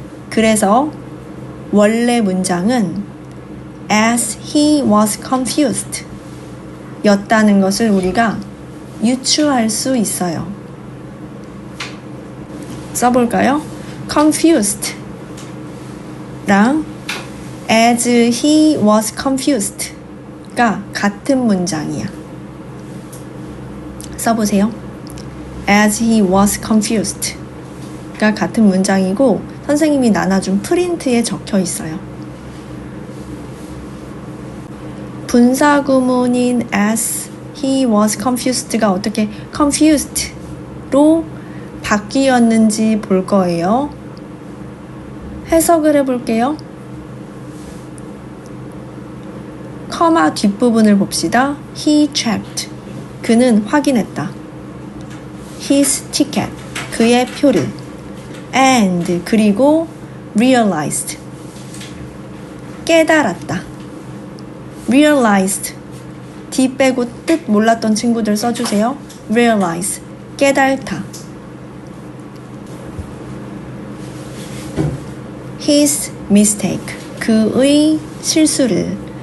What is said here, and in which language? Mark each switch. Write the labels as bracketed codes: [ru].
[ko] 그래서 원래 문장은 as he was confused 였다는 것을 우리가 유추할 수 있어요. 써볼까요? confused 랑 as he was confused 가 같은 문장이야. 써보세요. as he was confused 가 같은 문장이고 선생님이 나눠준 프린트에 적혀 있어요. 분사구문인 as he was confused 가 어떻게 confused로 바뀌었는지 볼 거예요. 해석을 해볼게요. 커마 뒷부분을 봅시다. He checked. 그는 확인했다. His ticket. 그의 표를. [en] And 그리고 realized. [ko] 깨달았다. realized. D 빼고 뜻 몰랐던 친구들 써주세요. realize. 깨달다. His mistake. 그의 실수를.